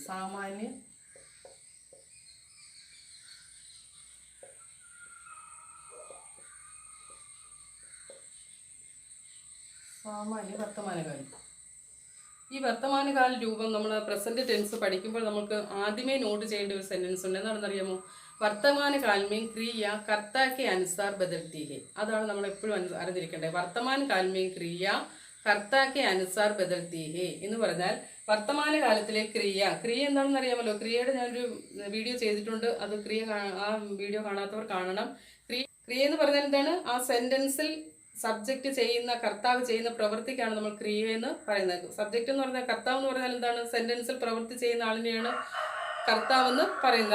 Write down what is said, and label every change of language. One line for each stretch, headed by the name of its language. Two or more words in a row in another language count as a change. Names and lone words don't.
Malayalam: സാമാന്യ വർത്തമാനകാലം. ഈ വർത്തമാനകാല രൂപം നമ്മൾ
English: present tense
Malayalam: പഠിക്കുമ്പോൾ നമുക്ക് ആദ്യമേ നോട്ട് ചെയ്യേണ്ട ഒരു സെന്റൻസ് ഉണ്ട്.
Hindi: എന്താണെന്നറിയാമോ? वर्तमानकाल में क्रिया कर्ता के अनुसार बदलती है.
Malayalam: അതാണ് നമ്മൾ എപ്പോഴും അറിഞ്ഞിരിക്കേണ്ടത്.
Hindi: वर्तमानकाल में क्रिया कर्ता के अनुसार बदलती है
Malayalam: എന്ന് പറഞ്ഞാൽ വർത്തമാനകാലത്തിലെ ക്രിയ എന്താണെന്ന് അറിയാമല്ലോ. ക്രിയയുടെ ഞാനൊരു വീഡിയോ ചെയ്തിട്ടുണ്ട്. അത് ആ വീഡിയോ കാണാത്തവർ കാണണം. ക്രിയ എന്ന് പറഞ്ഞാൽ എന്താണ്? ആ സെന്റൻസിൽ സബ്ജക്റ്റ് ചെയ്യുന്ന കർത്താവ് ചെയ്യുന്ന പ്രവൃത്തിക്കാണ് നമ്മൾ ക്രിയ എന്ന് പറയുന്നത്. സബ്ജക്റ്റ് എന്ന് പറഞ്ഞാൽ കർത്താവ് എന്ന് പറഞ്ഞാൽ എന്താണ്? സെന്റൻസിൽ പ്രവൃത്തി ചെയ്യുന്ന ആളിനെയാണ് കർത്താവ് എന്ന് പറയുന്നത്.